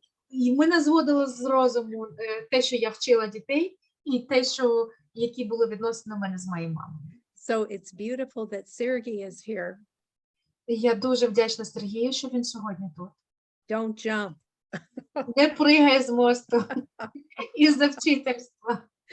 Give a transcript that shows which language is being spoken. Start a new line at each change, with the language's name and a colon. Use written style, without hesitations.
Ukrainian: І мене зводило з розуму те, що я вчила дітей, і те, які були відносини у мене з моєю мамою.
English: So it's beautiful that Sergey is here.
Ukrainian: Я дуже вдячна Сергію, що він сьогодні тут.
English: Don't jump.
Ukrainian: Не пригай з мосту із-за вчительства.